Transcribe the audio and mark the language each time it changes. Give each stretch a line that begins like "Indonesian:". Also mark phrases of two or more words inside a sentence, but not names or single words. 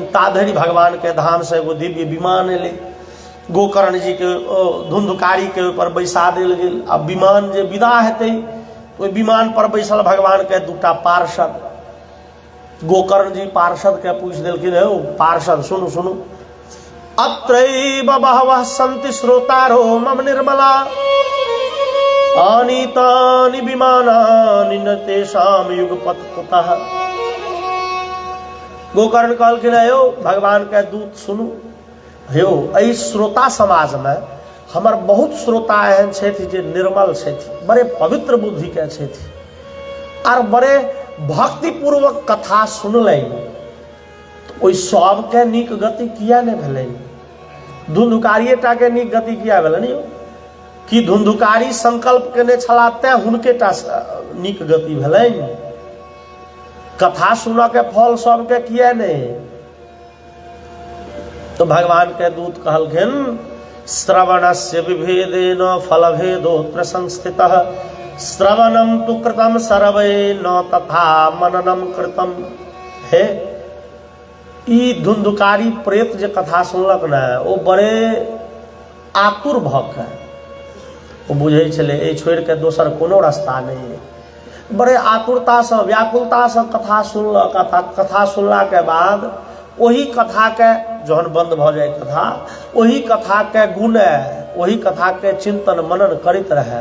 Maithili: ताधरि भगवान के धाम से एगो दिव्य विमान एलै, गोकर्ण जी के धुंधुकारी के ऊपर बैसा देल गेल। अब विमान जे विदा हेतै ओहि विमान पर बैसल भगवान के दूटा पार्षद। गोकर्ण जी पार्षद के पूछ देलखिन, हे पार्षद सुनु सुनु,
Sanskrit: अत्रैव बहवः सन्ति श्रोतारो मम निर्मला आनीतानि विमानानि न तेषां युगपत् कुतः।
Maithili: गोकर्ण कहलखिन, हे भगवान के दूत सुनु, हे एहि श्रोता समाज में हमर बहुत श्रोता एहन छथि जे निर्मल छथि, बड़े पवित्र बुद्धि के छथि, आर बड़े भक्ति पूर्वक कथा सुनलनि। ओहि सबके नीक गति किया नहि भेलनि? धुंधुकारिएटा के नीक गति किया भेलनि यौ? कि धुंधुकारी संकल्प केने छलाह तें हुनके टा नीक गति भेलनि? कथा सुनऽ के फल सबके किया नहीं? तो भगवान के दूत कहलखिन,
Sanskrit: श्रवणस्य विभेदेन फलभेदोऽत्र संस्थितः श्रवणम तु कृतम सर्वे न तथा मननम कृतम।
Maithili: हे ई धुंधुकारी प्रेत जे कथा सुनलक ने ओ बड़े आतुर भऽ के ओ बुझै छलै एहि छोड़ि के दोसर कोनो रास्ता नहीं। बड़े आतुरता से व्याकुलता से कथा सुनलक। कथा सुनला के बाद वही कथा के जहन बंद भ जाए कथा, वही कथा के गुने, वही कथा के चिंतन मनन करैत रहे।